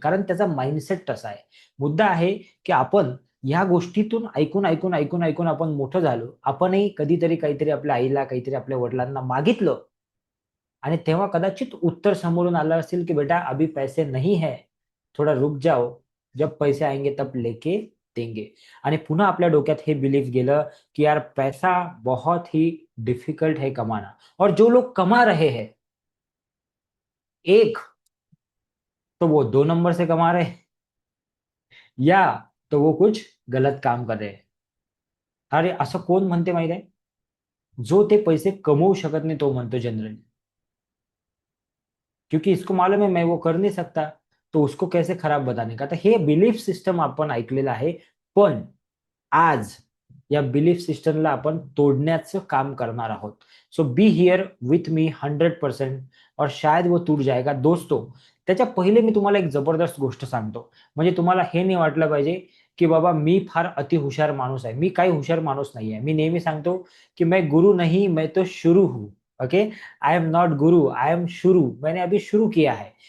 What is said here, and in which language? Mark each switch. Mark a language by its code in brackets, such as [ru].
[mr] कारण त्याचा माइंडसेट तसा आहे. मुद्दा आहे की आपण ह्या गोष्टीतून ऐकून ऐकून ऐकून ऐकून आपण मोठं झालो. आपणही कधीतरी काहीतरी आपल्या आईला, काहीतरी आपल्या वडिलांना मागितलं आणि तेव्हा कदाचित उत्तर समोरून आलं असेल की [hi] बेटा अभी पैसे नहीं है, थोडा रुक जाओ, जब पैसे आएंगे तब लेके देंगे. [mr] आणि पुन्हा आपल्या डोक्यात हे बिलीफ गेलं की [hi] यार पैसा बहुत ही डिफिकल्ट है कमाना, और जो लोग कमा रहे हैं, एक तो वो 2 नंबर से कमा रहे हैं, या तो वो कुछ गलत काम कर रहे हैं. [mr] अरे असं कोण म्हणते माहिती आहे? जो ते पैसे कमवू शकत नाही तो म्हणतो जनरली, [hi] क्योंकि इसको मालूम है मैं वो कर नहीं सकता, तो उसको कैसे खराब बताने का. [mr] तर हे बिलीफ सिस्टम आपण ऐकलेलं आहे. पण आज या बिलीफ सिस्टमला आपण तोडण्याचं काम करणार आहोत. [en] so be here with me 100%, [hi] और शायद वो टूट जाएगा. [mr] दोस्तों, त्याच्या पहिले मी तुम्हाला एक जबरदस्त गोष्ट सांगतो, म्हणजे तुम्हाला हे नाही वाटलं पाहिजे की बाबा मी फार अतिहुशार माणूस आहे. मी काही हुशार माणूस नाही आहे. मी नेहमी सांगतो की [hi] मैं गुरु नहीं, मैं तो शुरू हूं. [en] Okay, I am not guru, I am शुरू. [hi] मैंने अभी शुरू किया है.